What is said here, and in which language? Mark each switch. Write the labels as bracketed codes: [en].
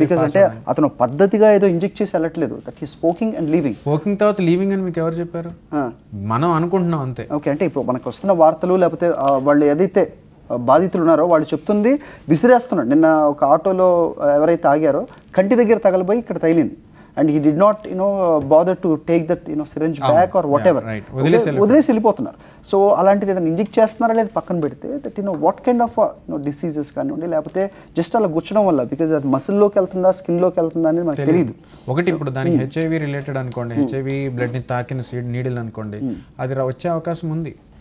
[te] అంటే అతను పద్ధతిగా ఏదో ఇంజెక్ట్ చేసి వెళ్ళట్లేదు, [en] That he spoking and leaving. [te] Spoking తర్వాత లీవింగ్ అని మీకు ఎవరు చెప్పారు? మనం అనుకుంటున్నాం అంతే. ఓకే. అంటే ఇప్పుడు మనకు వస్తున్న వార్తలు, లేకపోతే వాళ్ళు ఏదైతే బాధితులు ఉన్నారో వాళ్ళు చెప్తుంది విసిరేస్తున్నాడు. నిన్న ఒక ఆటోలో ఎవరైతే ఆగారో కంటి దగ్గర తగలబోయి ఇక్కడ తగిలింది. [en] And he did not bother to take that syringe back or whatever. [te] వదిలేసి వెళ్ళిపోతున్నారు. సో అలాంటిది ఏదైనా ఇంజెక్ట్ చేస్తున్నారా లేదా పక్కన పెడితే [en] that what kind of diseases [te] కానివ్వండి, లేకపోతే జస్ట్ అలా గుచ్చడం వల్ల, బికాజ్ అది మసిల్లోకి వెళ్తుందా స్కిన్లోకి వెళ్తుందా అనేది మనకు తెలియదు. ఒకటి ఇప్పుడు దానికి హెచ్ఐవి రిలేటెడ్ అనుకోండి, హెచ్ఐవి బ్లడ్ని తాకిన నీడిల్ అనుకోండి, అది వచ్చే అవకాశం ఉంది.